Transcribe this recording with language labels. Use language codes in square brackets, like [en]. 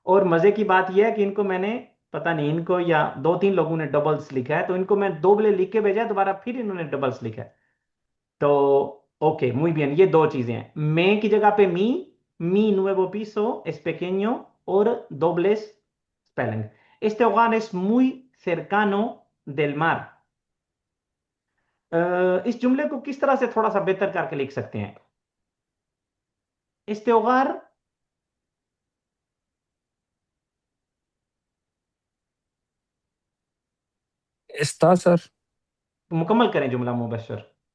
[hi] और मजे की बात यह है कि इनको मैंने, पता नहीं इनको या 2-3 लोगों ने डबल्स लिखा है, तो इनको मैं दोबले लिख के भेजा है, दोबारा फिर इन्होंने डबल्स लिखा है। तो ओके, [es] muy bien, [hi] ये दो चीजें हैं। मैं की जगह पे [es] मी nuevo piso es pequeño [hi] और dobles spelling। [es] este hogar es muy cercano del mar। [hi] इस जुमले को किस तरह से थोड़ा सा बेहतर करके लिख सकते हैं? [es] este hogar, está सर, [hi] मुकम्मल करें जुमला मुबशर।